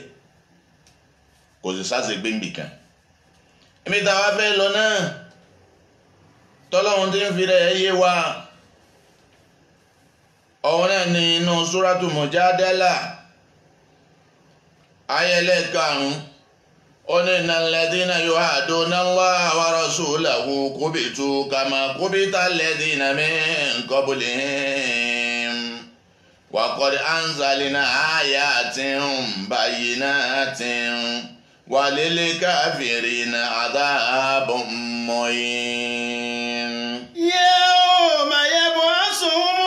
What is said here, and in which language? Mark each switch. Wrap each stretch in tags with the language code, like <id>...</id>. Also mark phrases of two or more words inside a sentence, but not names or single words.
<yo>Kò sì sáṣegbé ń bì kan. Èmi tá a wá fẹ́ lọ náà tọ́lọ́hun tí ń fi rẹ̀ yé wa. Ọ̀hún náà ni inú Suratu Mujadala ayẹlẹ́ karùn-ún, ó ní</yo> <ar>إن الذين يحادون الله ورسوله كبتوا كما كبت الذين من قبلهم وقد أنزلنا آيات بينات وللكافرين عذاب مهين. يوم يبعثون</ar>